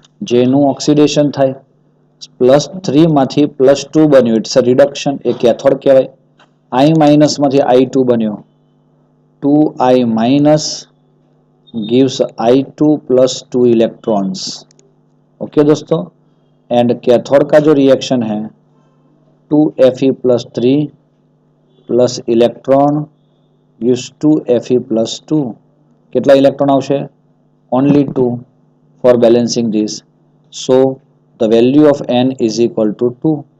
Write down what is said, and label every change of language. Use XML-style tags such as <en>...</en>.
<gu>જેનું ઓક્સિડેશન થાય, +3 માંથી +2 બન્યું,</gu> <en>it's a reduction,</en> <gu>A cathode કહેવાય. I માઇનસ માંથી I2 બન્યો, 2I minus gives I2 + 2 electrons.</gu> <hi>Okay दोस्तों, एंड कैथोड का जो रिएक्शन है 2Fe+3 plus electron gives 2Fe+2।</hi> <gu>કેટલા ઇલેક્ટ્રોન આવશે?</gu> <en>only 2 for balancing this, so the value of n is equal to 2।</en>